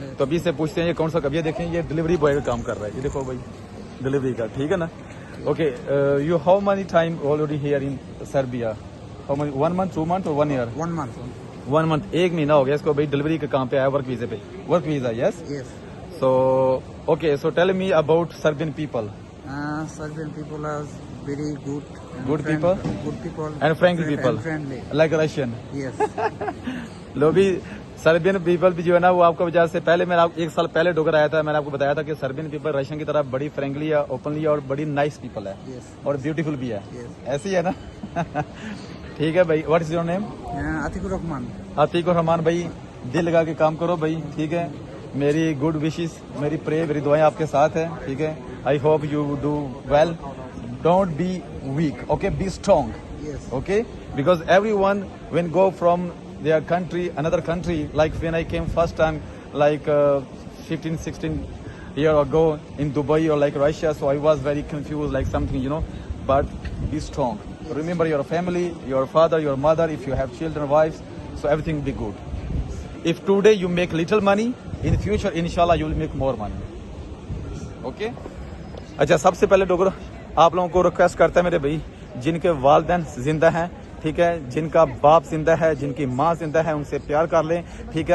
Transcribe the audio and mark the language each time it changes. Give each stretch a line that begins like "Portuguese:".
Hindi: तो अभी से पूछते हैं ये कौन सा कभी, देखें ये डिलीवरी बॉय का काम कर रहा है, ये देखो भाई डिलीवरी का, ठीक है ना।
English: Okay, you how many time already here in Serbia? How many, 1 month, 2 month और 1 year? 1 month.
Hindi: 1 मंथ, 1 महीना हो गया इसको भाई डिलीवरी के काम पे आया,
English: Work visa पे, work visa, yes. So okay, so tell me about Serbian people. Serbian people are very good. Good people? Good people. And friendly people? And friendly. Like Russian? Yes.
Hindi: लो भी सर्बियन पीपल भी जो है ना वो आपको वजह से पहले मैं एक साल पहले डोगर आया था, मैंने आपको बताया था कि सर्बियन पीपल रशियन की तरह बड़ी फ्रेंकली है, ओपनली है और बड़ी नाइस पीपल है,
English: Yes.
Hindi: और ब्यूटीफुल भी है,
English: Yes.
Hindi: ऐसी है ना। ठीक है भाई,
English: What is your name? Atikur Rahman.
Hindi: Atiq और रहमान भाई, दिल लगा के काम करो भाई, ठीक है। मेरी गुड विशेस, मेरी प्रे, मेरी दुआएं आपके साथ है, ठीक है।
English: I hope you do well, don't be weak, okay, be strong, Yes. okay, because everyone when go from their country another country, like when I came first time like 15-16 year ago in Dubai or like Russia, so I was very confused like something, you know, but be strong, remember your family, your father, your mother, if you have children, wives, so everything will be good. If today you make little money, in future इंशाल्लाह you will make more money. Okay.
Hindi: अच्छा, सबसे पहले डोगर आप लोगों को request करता है मेरे भाई, जिनके वालिदैन जिंदा हैं, ठीक है, जिनका बाप जिंदा है, जिनकी माँ जिंदा है, उनसे प्यार कर लें, ठीक है।